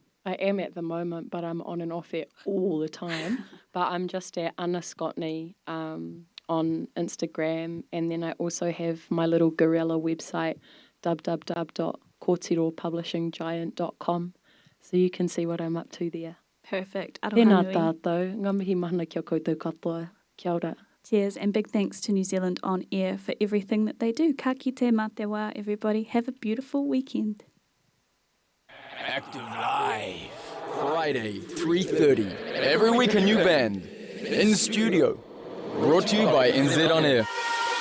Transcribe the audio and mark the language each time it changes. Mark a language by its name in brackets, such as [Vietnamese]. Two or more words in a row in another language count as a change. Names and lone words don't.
[English] I am at the moment, but I'm on and off it all the time. But I'm just at Anna Scotney on Instagram, and then I also have my little guerrilla website, www.kōtiropublishinggiant.com, so you can see what I'm up to there. Perfect. [Māori] Tēnā Aroha nui. tātou, ngā mihi mahana kia koutou katoa. Kia ora. [English] Cheers, and big thanks to New Zealand On Air for everything that they do. [Māori] Ka kite mā te wā, [English] everybody. Have a beautiful weekend. Active Live. Friday, 3:30. Every week a new band. In studio. Brought to you by NZ On Air.